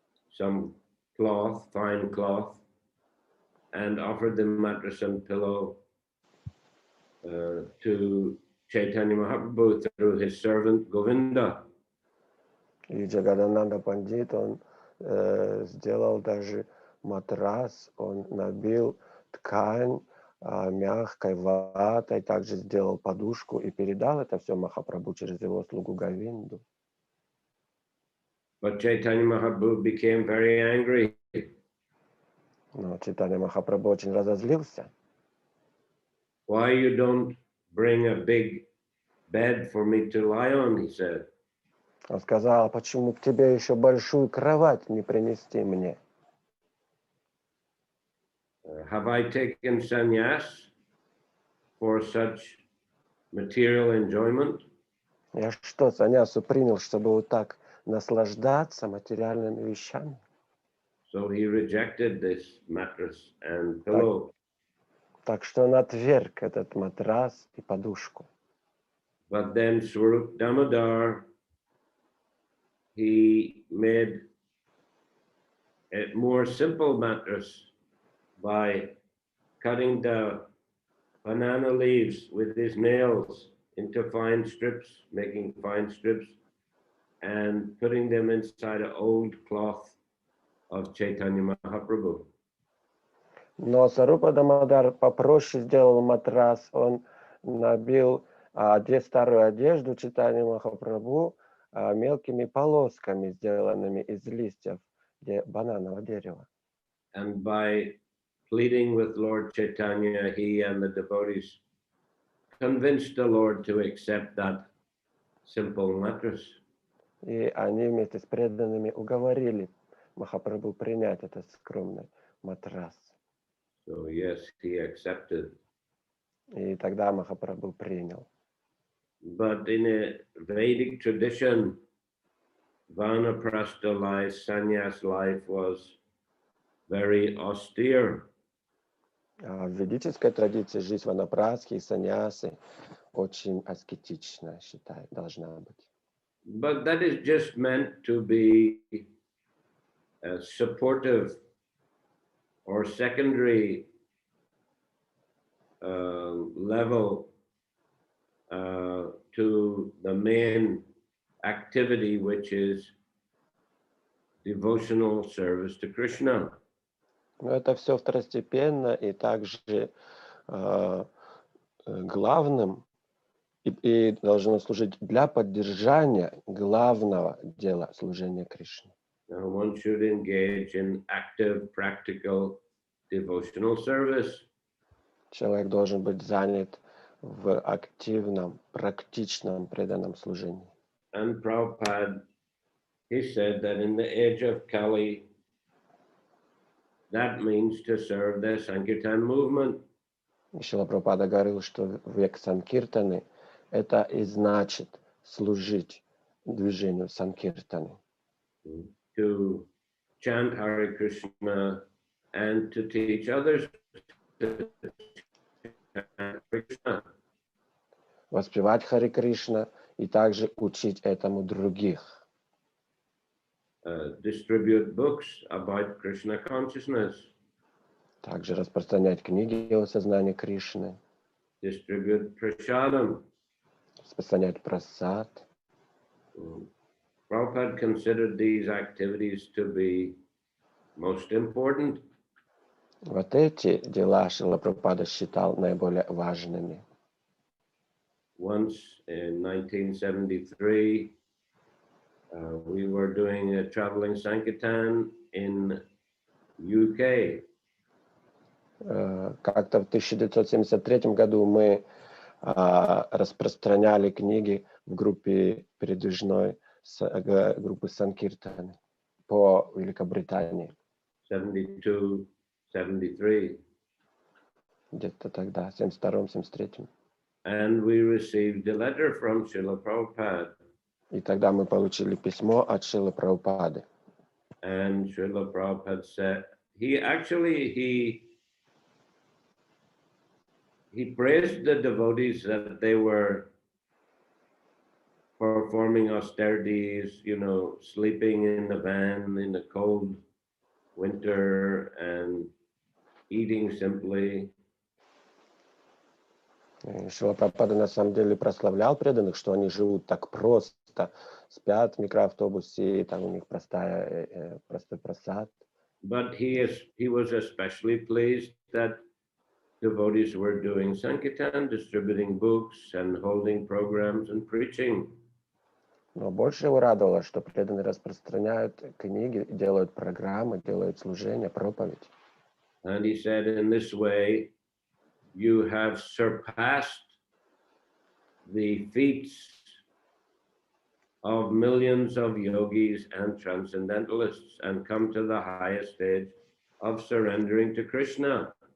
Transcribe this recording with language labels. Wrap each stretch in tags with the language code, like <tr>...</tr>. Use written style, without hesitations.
<en>some cloth, fine cloth, and offered the mattress and pillow to Chaitanya Mahaprabhu through his servant Govinda.</en> <ru>И Джагадананда Пандит, он сделал даже матрас, он набил ткань мягкой ватой, также сделал подушку и передал это все Махапрабху через его слугу Говинду.</ru> <en>But Chaitanya Mahaprabhu became very angry.</en> <ru>Но Чайтанья Махапрабху очень разозлился.</ru> <en>Why you don't bring a big bed for me to lie on, he said.</en> <ru>Он сказал, почему к тебе еще большую кровать не принести мне?</ru> <en>Have I taken sannyas for such material enjoyment?</en> <ru>Я что, саньясу принял, чтобы вот так наслаждаться материальными вещами?</ru> <en>So he rejected this mattress and pillow.</en> <ru>Так что он отверг этот матрас и подушку.</ru> <en>But then Swarup Damodar, he made a more simple mattress by cutting the banana leaves with his nails into fine strips, making fine strips, and putting them inside an old cloth of Chaitanya Mahaprabhu.</en> <ru>Но Сарупа Дамодар попроще сделал матрас, он набил старую одежду Чайтаньи Махапрабху мелкими полосками, сделанными из листьев бананового дерева.</ru> <en>And by pleading with Lord Chaitanya, he and the devotees convinced the Lord to accept that simple mattress.</en> <ru>И они вместе с преданными уговорили Махапрабху принять этот скромный матрас.</ru> <en>So yes, he accepted.</en> <ru>И тогда Махапрабху принял.</ru> <en>But in a Vedic tradition, Vanaprastha life, sannyas life was very austere.</en> <ru>А в ведической традиции жизнь ванапрастхи и саньясы очень аскетична, считаю, должна быть.</ru> <en>But that is just meant to be supportive or secondary level to the main activity, which is devotional service to Krishna.</en> <ru>Но это все второстепенно и также главным и должно служить для поддержания главного дела служения Кришне.</ru> <en>Now, one should engage in active, practical devotional service.</en> <ru>Человек должен быть занят в активном, практичном, преданном служении.</ru> <en>And Prabhupada, he said that in the age of Kali, that means to serve the Sankirtan movement.</en> <ru>И Шрила Прабхупада говорил, что в век Санкиртаны это и значит служить движению Санкиртаны.</ru> <en>To chant Hare Krishna and to teach others to chant Krishna.</en> <ru>Воспевать Харе Кришна и также учить этому других.</ru> <en>Distribute books about Krishna consciousness.</en> <ru>Также распространять книги о сознании Кришны.</ru> <en>Distribute prasadam.</en> <ru>Распространять прасад.</ru> <en>Prabhupada considered these activities to be most important.</en> <ru>Вот эти дела Шрила Прабхупада считал наиболее важными.</ru> <en>Once in 1973, we were doing a traveling Sankirtan in UK.</en> <ru>Как-то в 1973 году мы распространяли книги в группе передвижной группы Санкиртаны по Великобритании.</ru> <en>72, 73.</en> <ru>Где-то тогда, в 72-м, 73-м.</ru> <en>And we received a letter from Srila Prabhupada.</en> <ru>И тогда мы получили письмо от Шрилы Прабхупады.</ru> <en>And Srila Prabhupada said, he praised the devotees that they were performing austerities, sleeping in the van in the cold winter and eating simply.</en> <ru>Шрила Прабхупада на самом деле прославлял преданных, что они живут так просто, спят в микроавтобусе, и там у них простой прасад.</ru> <en>But he was especially pleased that devotees were doing Sankirtan, distributing books and holding programs and preaching.</en> <ru>Но больше его радовало, что преданные распространяют книги, делают программы, делают служение, проповедь.</ru> <en>And he said, in this way, you have surpassed the feats of millions of yogis and transcendentalists and come to the highest stage of surrendering to Krishna.</en>